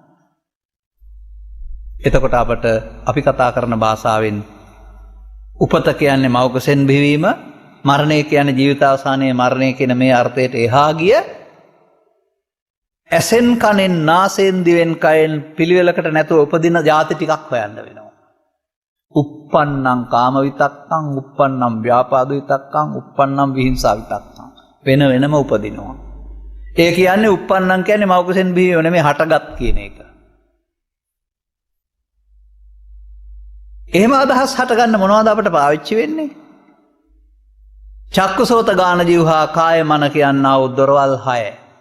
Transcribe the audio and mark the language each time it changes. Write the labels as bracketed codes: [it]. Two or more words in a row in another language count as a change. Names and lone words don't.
[si] එතකොට අපට අපි කතා කරන භාෂාවෙන් උපත කියන්නේ මව්කුසෙන් බිවීම, මරණය කියන්නේ ජීවිතාවසානයේ මරණය කියන මේ අර්ථයට එහා ගිය ඇසෙන් කනෙන් නාසයෙන් දිවෙන් කයෙන් පිළිවෙලකට නැතුව උපදින ಜಾති ටිකක් හොයන්න වෙනවා. [pi] uppannam කාම විතක්කං, uppannam ව්‍යාපාද විතක්කං, uppannam විහිංසා විතක්කං. [si] වෙන වෙනම උපදිනවා. ඒ කියන්නේ uppannam කියන්නේ මව්කුසෙන් බිවීම නෙමෙයි හටගත් කියන එක. එහෙම අදහස් හටගන්න මොනවද අපට පාවිච්චි වෙන්නේ? [pi] චක්කුසෝත ගාන ජීවහා කාය මන [si] කියනා වූ දොරවල් 6.